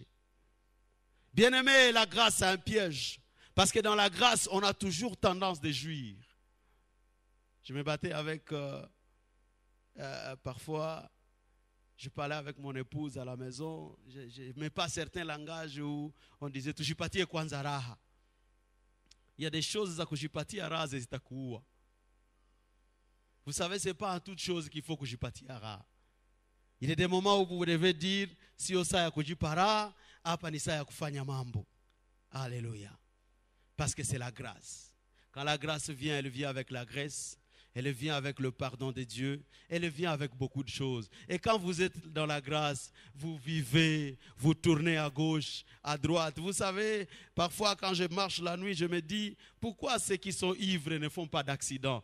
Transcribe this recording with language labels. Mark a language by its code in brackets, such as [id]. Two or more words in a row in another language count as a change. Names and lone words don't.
[fr] Bien-aimé, la grâce c'est un piège. Parce que dans la grâce, on a toujours tendance de jouir. Je me battais avec, parfois, je parlais avec mon épouse à la maison. Je n'aimais pas certains langages où on disait, [sw] tujipatie kwanza raha. [fr] Il y a des choses [sw] za kujipatia raha zitakuua. [fr] Vous savez, ce n'est pas en toute chose qu'il faut [sw] kujipatia raha. [fr] Il y a des moments où vous devez dire, [sw] si osa ya kujipara, hapa ni saa ya kufanya mambo. [fr] Alléluia. Parce que c'est la grâce. Quand la grâce vient, elle vient avec la grâce. Elle vient avec le pardon de Dieu. Elle vient avec beaucoup de choses. Et quand vous êtes dans la grâce, vous vivez, vous tournez à gauche, à droite. Vous savez, parfois quand je marche la nuit, je me dis, pourquoi ceux qui sont ivres ne font pas d'accident?